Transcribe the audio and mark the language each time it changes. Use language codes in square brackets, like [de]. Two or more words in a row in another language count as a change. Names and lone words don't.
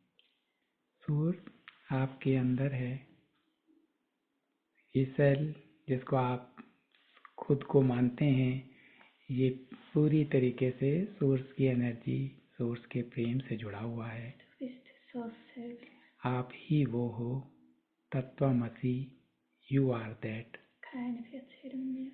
[hi] सोर्स आपके अंदर है। ये सेल जिसको आप खुद को मानते हैं, ये पूरी तरीके से सोर्स की एनर्जी, सोर्स के प्रेम से जुड़ा हुआ है। [de] Du bist so selbst. [hi] आप ही वो हो, तत्वमसि, [en] you are that. [de] Keine Verzählung mehr.